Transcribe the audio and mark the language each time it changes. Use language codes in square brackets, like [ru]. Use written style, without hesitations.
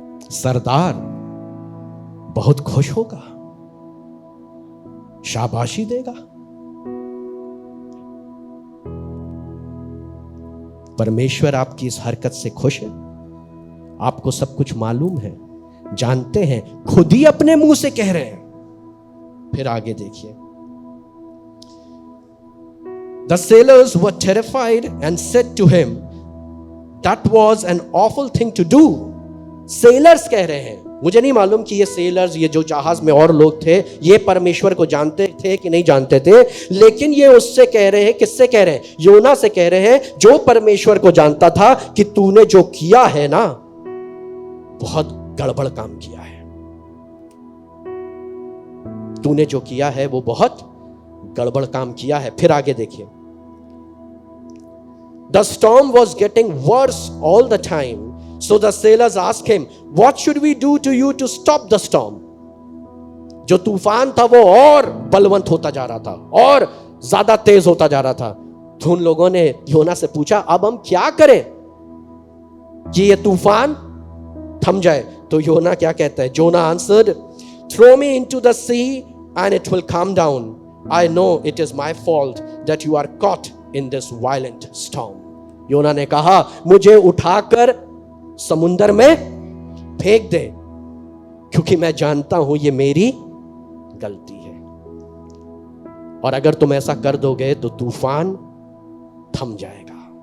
[hi] सरदार बहुत खुश होगा, शाबाशी देगा। परमेश्वर आपकी इस हरकत से खुश है। आपको सब कुछ मालूम है, जानते हैं, खुद ही अपने मुंह से कह रहे हैं। फिर आगे देखिए, [en] The sailors were terrified and said to him, That was an awful thing to do. [hi] Sellers कह रहे हैं, मुझे नहीं मालूम कि ये सेलर्स, ये जो जहाज में और लोग थे, ये परमेश्वर को जानते थे कि नहीं जानते थे, लेकिन ये उससे कह रहे हैं, किससे कह रहे हैं, योना से कह रहे हैं, जो परमेश्वर को जानता था कि तूने जो किया है ना, बहुत गड़बड़ काम किया है। तूने जो किया है वो बहुत गड़बड़ काम किया है। फिर आगे देखिए, [en] The storm was getting worse all the time. So the sailors asked him, What should we do to you to stop the storm? [hi] जो तूफान था वो और बलवंत होता जा रहा था और ज्यादा तेज होता जा रहा था। तो उन लोगों ने योना से पूछा, अब हम क्या करें कि ये तूफान थम जाए। तो योना क्या कहता है, [en] Jonah answered, Throw me into the sea and it will calm down. I know it is my fault that you are caught in this violent storm. [hi] योना ने कहा, मुझे उठाकर समुंदर में फेंक दे, क्योंकि मैं जानता हूं ये मेरी गलती है, और अगर तुम ऐसा कर दोगे तो तूफान थम जाएगा।